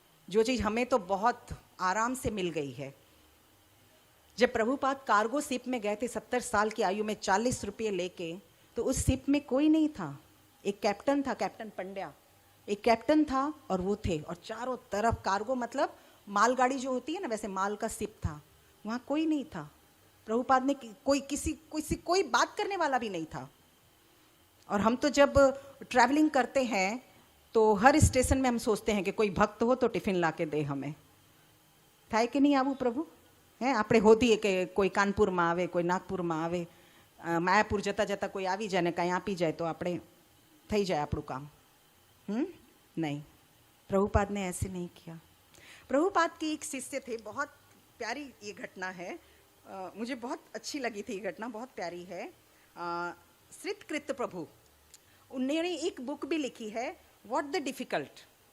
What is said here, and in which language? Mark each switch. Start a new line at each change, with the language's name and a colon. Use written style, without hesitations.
Hindi: जो चीज हमें तो बहुत आराम से मिल गई है। जब प्रभुपाद कार्गो शिप में गए थे 70 साल की आयु में 40 रुपये लेके, तो उस शिप में कोई नहीं था, एक कैप्टन था, कैप्टन पंड्या, एक कैप्टन था और वो थे, और चारों तरफ कार्गो मतलब मालगाड़ी जो होती है ना, वैसे माल का शिप था, वहाँ कोई नहीं था। प्रभुपाद ने कोई बात करने वाला भी नहीं था। और हम तो जब ट्रैवलिंग करते हैं तो हर स्टेशन में हम सोचते हैं कि कोई भक्त हो तो टिफिन ला के दे हमें,
Gujarati: થાય કે નહીં આવું પ્રભુ? હે, આપણે હોતીએ કે કોઈ કાનપુરમાં આવે, કોઈ નાગપુરમાં આવે, માયાપુર જતાં જતાં કોઈ આવી જાય ને કાંઈ આપી જાય તો આપણે થઈ જાય આપણું કામ.
Hindi: नहीं, प्रभुपाद ने ऐसे नहीं किया. प्रभुपाद की एक शिष्य थे, बहुत प्यारी ये घटना है, मुझे बहुत अच्छी लगी थी ये घटना, बहुत प्यारी है. श्रीकृत प्रभु, उन्होंने एक बुक भी लिखी है, व्हाट द डिफिकल्ट.